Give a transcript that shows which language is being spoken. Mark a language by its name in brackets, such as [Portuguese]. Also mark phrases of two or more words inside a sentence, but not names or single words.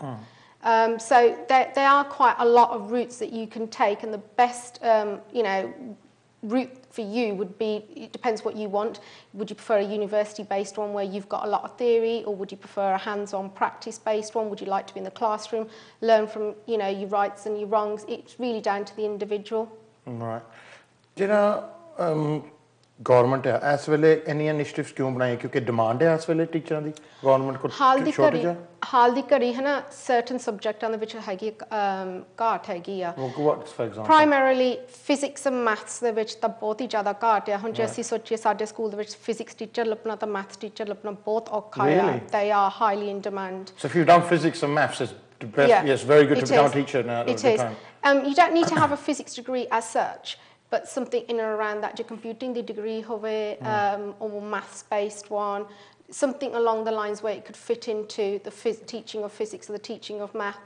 [English] So there are quite a lot of routes that you can take, and the best route for you would be, it depends what you want. Would you prefer a university-based one where you've got a lot of theory, or would you prefer a hands-on practice-based one? Would you like to be in the classroom, learn from your rights and your wrongs? It's really down to the individual. Right. [Punjabi] ਜਿਹੜਾ ਗਵਰਨਮੈਂਟ ਹੈ ਇਸ ਵੇਲੇ ਇੰਨੀਆਂ ਇਨੀਸ਼ੀਏਟਿਵਸ ਕਿਉਂ ਬਣਾਏ ਕਿਉਂਕਿ ਡਿਮਾਂਡ ਹੈ ਇਸ ਵੇਲੇ ਟੀਚਰਾਂ ਦੀ ਗਵਰਨਮੈਂਟ ਕੋਲ ਸ਼ੋਰਟੇਜ ਹੈ ਹਾਲ ਦੀ ਘੜੀ ਹੈ ਨਾ certain ਸਬਜੈਕਟਾਂ ਦੇ ਵਿੱਚ ਹੈਗੀ ਘਾਟ ਹੈਗੀ ਆ [English] what for example primarily physics and maths [Punjabi] ਦੇ ਵਿੱਚ ਤਾਂ ਬਹੁਤ ਹੀ ਜ਼ਿਆਦਾ ਘਾਟ ਆ ਹੁਣ ਜੇ ਅਸੀਂ ਸੋਚੀਏ ਸਾਡੇ ਸਕੂਲ ਦੇ ਵਿੱਚ [English] physics teacher [Punjabi] ਲੱਭਣਾ ਤਾਂ [English] maths teacher [Punjabi] ਲੱਭਣਾ ਬਹੁਤ ਔਖਾ ਆ [English] they are highly in demand so if you've done physics and maths it's best yes very good to become a teacher now it is you don't need to have a physics degree as such but something in and around that, your computing the degree howe, or maths-based one, something along the lines where it could fit into the teaching of physics or the teaching of maths.